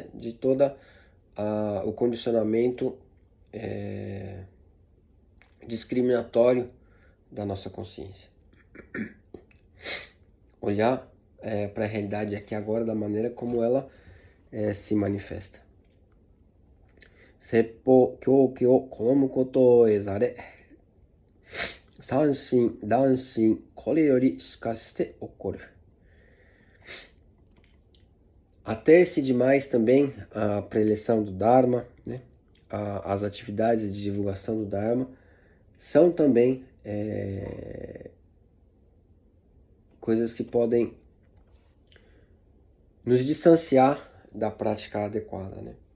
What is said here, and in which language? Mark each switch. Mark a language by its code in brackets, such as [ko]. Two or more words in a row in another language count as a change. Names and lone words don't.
[pt] De todo o condicionamento discriminatório da nossa consciência. Olhar para a realidade aqui agora da maneira como ela se manifesta. [ja] 説法教化を好むことを得ざれ、散心、断心、これより而して起こる. [pt] Ater-se demais também a preleção do Dharma, né? As atividades de divulgação do Dharma, são também coisas que podem nos distanciar da prática adequada, né?